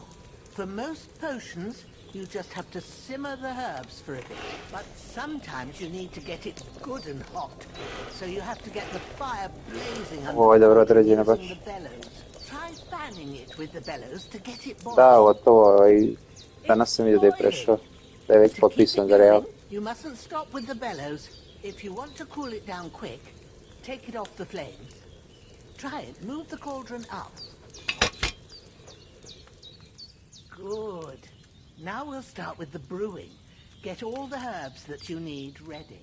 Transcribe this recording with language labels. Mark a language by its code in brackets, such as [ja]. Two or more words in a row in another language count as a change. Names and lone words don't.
[en] For most potions, you just have to simmer the herbs for a bit. But sometimes you need to get it good and hot. So you have to get the fire blazing and using the bellows. Try fanning it with the bellows to get it boiling. [hr] Da, gotovo. Danas sam vidio da je prešao. Da je već potpisan za Real. [en] You mustn't stop with the bellows. If you want to cool it down quick, take it off the flames. Try it. Move the cauldron up. Good. Now we'll start with the brewing. Get all the herbs that you need ready.